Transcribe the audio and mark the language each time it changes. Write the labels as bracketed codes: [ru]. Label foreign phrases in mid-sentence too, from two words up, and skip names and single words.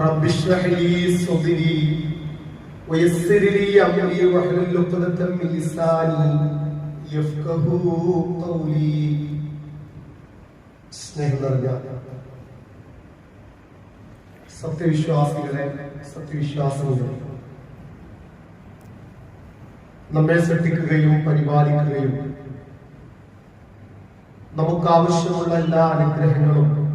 [ar] رب اشرح لي صدري ويسر لي أمري واحلل عقدة من لساني يفقهوا قولي. [ml] സ്നേഹം നിറഞ്ഞ സത്യവിശ്വാസികളെ, സത്യവിശ്വാസികളെ, നമ്മെ സൃഷ്ടിക്കുകയും പരിപാലിക്കുകയും നമുക്ക് ആവശ്യമുള്ള എല്ലാ അനുഗ്രഹങ്ങളും